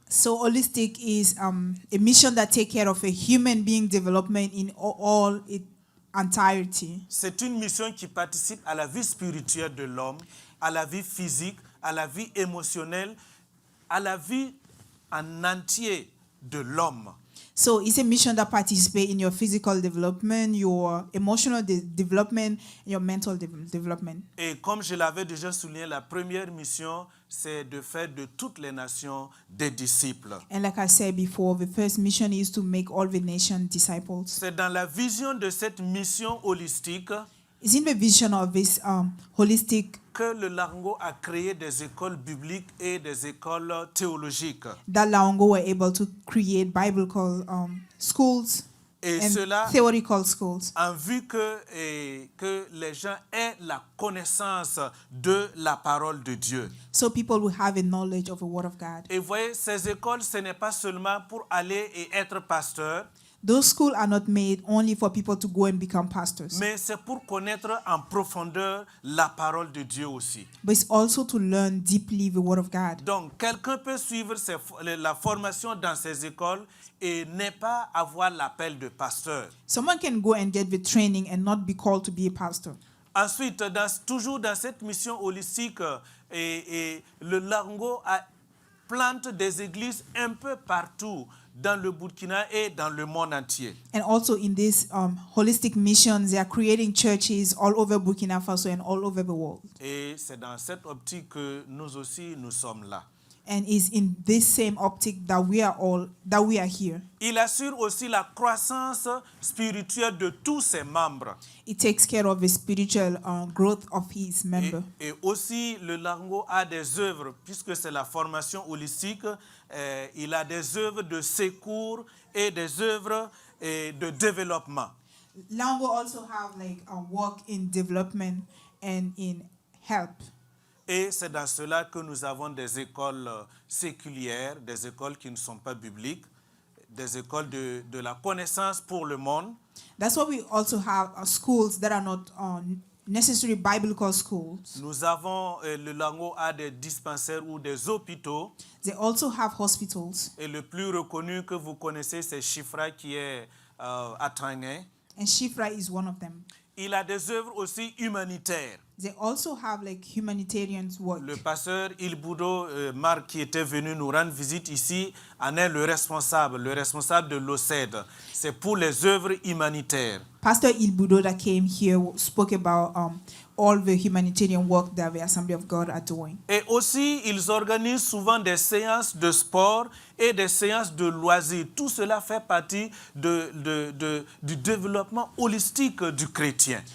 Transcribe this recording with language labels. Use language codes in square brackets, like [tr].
[en] So holistic is a mission that takes care of a human being development in all its entirety. [fr] C'est une mission qui participe à la vie spirituelle de l'homme, à la vie physique, à la vie émotionnelle, à la vie en entier de l'homme. [en] So it's a mission that participates in your physical development, your emotional development, your mental development. [fr] Et comme je l'avais déjà souligné, la première mission, c'est de faire de toutes les nations des disciples. [en] And like I said before, the first mission is to make all the nations disciples. [fr] C'est dans la vision de cette mission holistique [en] It's in the vision of this holistic [fr] que le Lango a créé des écoles bibliques et des écoles théologiques. [en] that Laongo were able to create biblical schools [fr] Et [en] and [fr] cela [en] theoretical schools, [fr] en vue que les gens aient la connaissance de la parole de Dieu. [en] so people will have a knowledge of the Word of God. [fr] Et vous voyez, ces écoles, ce n'est pas seulement pour aller et être pasteur, [en] Those schools are not made only for people to go and become pastors, [fr] mais c'est pour connaître en profondeur la parole de Dieu aussi. [en] but it's also to learn deeply the Word of God. [fr] Donc, quelqu'un peut suivre la formation dans ces écoles et ne pas avoir l'appel de pasteur. [en] Someone can go and get the training and not be called to be a pastor. [fr] Ensuite, toujours dans cette mission holistique, et le Lango plante des églises un peu partout dans le Burkina et dans le monde entier. [en] And also in this holistic missions, they are creating churches all over Burkina Faso and all over the world. [fr] Et c'est dans cette optique que nous aussi, nous sommes là. [en] and is in this same optic that we are here. [fr] Il assure aussi la croissance spirituelle de tous ses membres. [en] It takes care of the spiritual growth of his member. [fr] Et aussi, le Larongo a des œuvres, puisque c'est la formation holistique, il a des œuvres de secours et des œuvres de développement. [en] Laongo also have like a work in development and in help. [fr] Et c'est dans cela que nous avons des écoles séculières, des écoles qui ne sont pas bibliques, des écoles de la connaissance pour le monde. [en] That's why we also have schools that are not necessarily biblical schools. [fr] Nous avons, le Laongo a des dispensaires ou des hôpitaux. [en] They also have hospitals. [fr] Et le plus reconnu que vous connaissez, c'est Chifra qui est à Trangay. [en] And Shifra is one of them. [fr] Il a des œuvres aussi humanitaires. [en] They also have like humanitarian work. [fr] Le pasteur Ilbudo, Marc, qui était venu nous rendre visite ici, en est le responsable de l'OCED. C'est pour les œuvres humanitaires. [en] Pastor Ilbudo that came here spoke about all the humanitarian work that the Assembly of God are doing. [fr] Et aussi, ils organisent souvent des séances de sport et des séances de loisirs. Tout cela fait partie du développement holistique du chrétien.